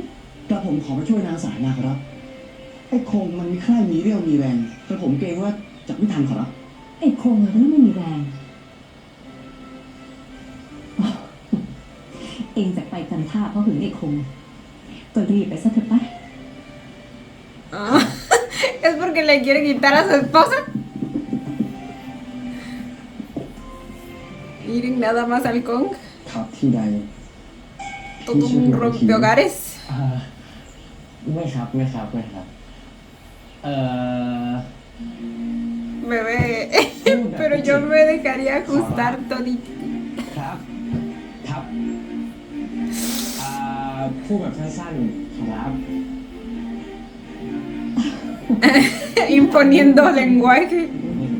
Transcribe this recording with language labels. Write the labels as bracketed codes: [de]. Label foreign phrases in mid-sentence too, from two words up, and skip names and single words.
[th] กระผมขอมาช่วยนางสายนาขอรับ ไอ้คงมันมีใคร่มีเรี่ยวมีแรงแต่ผมเกรงว่าจะไม่ทันขอรับ ไอ้คงหรือไม่มีแรง เอ็งจะไปกันท่าเพราะหึงไอ้คง ก็รีบไปซะเถอะไป [es] Ah, es porque le quiere quitar a su esposa. Miren nada más al Kong. [th] ครับที่ใด [es] Todo un rompehogares. [th] ไม่ครับ [es] Bebé. Pero yo me dejaría ajustar todito. [th] ครับ พูดแบบสั้นๆครับ [es] Imponiendo lenguaje.